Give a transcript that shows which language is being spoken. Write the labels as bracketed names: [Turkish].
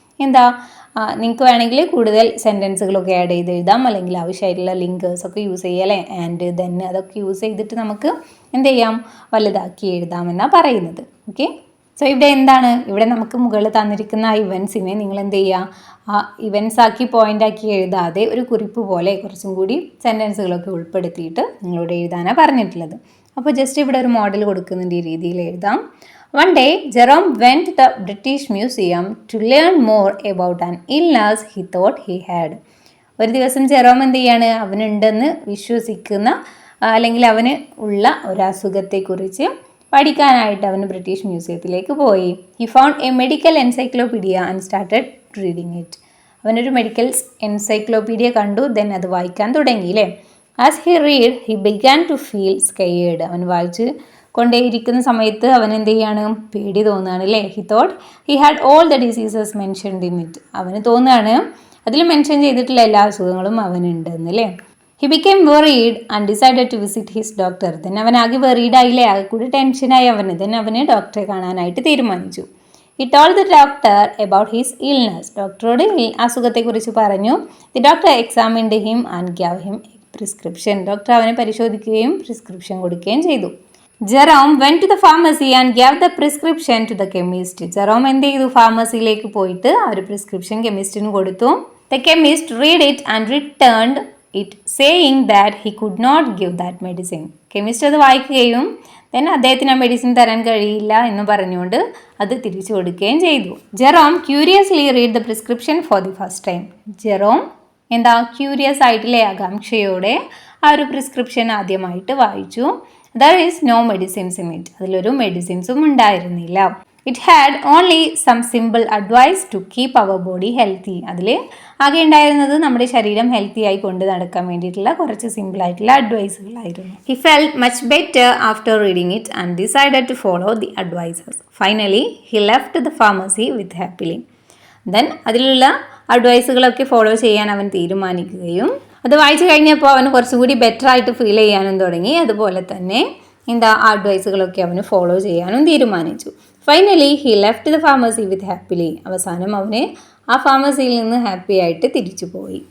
[Malayalam] എന്താ, നിങ്ങൾക്ക് വേണമെങ്കിൽ കൂടുതൽ സെൻറ്റൻസുകളൊക്കെ ആഡ് ചെയ്ത് എഴുതാം, അല്ലെങ്കിൽ ആവശ്യമായിട്ടുള്ള ലിങ്കേഴ്സൊക്കെ യൂസ് ചെയ്യുക അല്ലേ, ആൻഡ് ദെൻ അതൊക്കെ യൂസ് ചെയ്തിട്ട് നമുക്ക് എന്ത് ചെയ്യാം, വലുതാക്കി എഴുതാമെന്നാണ് പറയുന്നത്. ഓക്കെ, സോ ഇവിടെ എന്താണ്, ഇവിടെ നമുക്ക് മുകളിൽ തന്നിരിക്കുന്ന ആ ഇവൻസിനെ നിങ്ങൾ എന്ത് ചെയ്യുക, ആ ഇവൻസ് ആക്കി പോയിന്റ് ആക്കി എഴുതാതെ ഒരു കുറിപ്പ് പോലെ കുറച്ചും കൂടി സെൻറ്റൻസുകളൊക്കെ ഉൾപ്പെടുത്തിയിട്ട് നിങ്ങളോട് എഴുതാനാണ് പറഞ്ഞിട്ടുള്ളത്. അപ്പോൾ ജസ്റ്റ് ഇവിടെ ഒരു മോഡൽ കൊടുക്കുന്നുണ്ട്, ഈ രീതിയിൽ എഴുതാം. [English] One day, Jerome went to the British Museum to learn more about an illness he thought he had. [Malayalam] ഒരു ദിവസം ജെറോം എന്ത് ചെയ്യാണ്, അവനുണ്ടെന്ന് വിശ്വസിക്കുന്ന അല്ലെങ്കിൽ അവന് ഉള്ള ഒരു അസുഖത്തെക്കുറിച്ച് പഠിക്കാനായിട്ട് അവന് ബ്രിട്ടീഷ് മ്യൂസിയത്തിലേക്ക് പോയി. [English] He found a medical encyclopedia and started reading it. [Malayalam] അവനൊരു മെഡിക്കൽ എൻസൈക്ലോപീഡിയ കണ്ടു, ദെൻ അത് വായിക്കാൻ തുടങ്ങി അല്ലേ. [English] As he read he began to feel scared. [Malayalam] അവൻ വായിച്ച് കൊണ്ടേയിരിക്കുന്ന സമയത്ത് അവൻ എന്ത് ചെയ്യാണ്, പേടി തോന്നുകയാണ് അല്ലേ. [English] He thought he had all the diseases mentioned in it. [Malayalam] അവന് തോന്നുകയാണ് അതിൽ മെൻഷൻ ചെയ്തിട്ടുള്ള എല്ലാ അസുഖങ്ങളും അവനുണ്ടെന്ന് അല്ലേ. [English] He became worried and decided to visit his doctor. Then [Malayalam] അവൻ ആകെ വെറീഡായില്ലേ, ആകെ കൂടി ടെൻഷനായി അവന്. [English] then [Malayalam] അവന് ഡോക്ടറെ കാണാനായിട്ട് തീരുമാനിച്ചു. [English] He told the doctor about his illness. [Malayalam] ഡോക്ടറോട് അസുഖത്തെക്കുറിച്ച് പറഞ്ഞു. [English] The doctor examined him and gave him a prescription. [Malayalam] Doctor അവനെ പരിശോധിക്കുകയും പ്രിസ്ക്രിപ്ഷൻ കൊടുക്കുകയും ചെയ്തു. [English] Jerome went to the pharmacy and gave the prescription to the chemist. [Malayalam] Jerome എന്ത് ചെയ്തു, ഫാർമസിയിലേക്ക് പോയിട്ട് ആ ഒരു പ്രിസ്ക്രിപ്ഷൻ കെമിസ്റ്റിന് കൊടുത്തു. [English] The chemist read it and returned it saying that he could not give that medicine. [Malayalam] Chemist അത് വായിക്കുകയും ദെൻ അദ്ദേഹത്തിന് ആ മെഡിസിൻ തരാൻ കഴിയില്ല എന്ന് പറഞ്ഞുകൊണ്ട് അത് തിരിച്ചു കൊടുക്കുകയും ചെയ്തു. [English] Jerome curiously read the prescription for the first time. [Malayalam] Jerome എന്താ, ക്യൂരിയസ് ആയിട്ടില്ലേ, ആകാംക്ഷയോടെ ആ ഒരു പ്രിസ്ക്രിപ്ഷൻ ആദ്യമായിട്ട് വായിച്ചു. [English] There is no medicines in it. [Malayalam] അതിലൊരു മെഡിസിൻസും ഉണ്ടായിരുന്നില്ല. [English] It had only some simple advice to keep our body healthy. [Malayalam] അതിൽ ആകെ ഉണ്ടായിരുന്നത് നമ്മുടെ ശരീരം ഹെൽത്തി ആയി കൊണ്ട് നടക്കാൻ വേണ്ടിയിട്ടുള്ള കുറച്ച് സിമ്പിൾ ആയിട്ടുള്ള അഡ്വൈസുകളായിരുന്നു. [English] He felt much better after reading it and decided to follow the advices. Finally, he left the pharmacy with happily. [Malayalam] Then അതിലുള്ള അഡ്വൈസുകളൊക്കെ ഫോളോ ചെയ്യാൻ അവൻ തീരുമാനിക്കുകയും അത് വായിച്ചു കഴിഞ്ഞപ്പോൾ അവന് കുറച്ചുകൂടി ബെറ്റർ ആയിട്ട് ഫീൽ ചെയ്യാനും തുടങ്ങി. അതുപോലെ തന്നെ എന്താ, ആ അഡ്വൈസുകളൊക്കെ അവന് ഫോളോ ചെയ്യാനും തീരുമാനിച്ചു. [English] Finally he left the pharmacy with happily. [Malayalam] അവസാനം അവന് ആ ഫാർമസിയിൽ നിന്ന് ഹാപ്പി ആയിട്ട് തിരിച്ചു പോയി.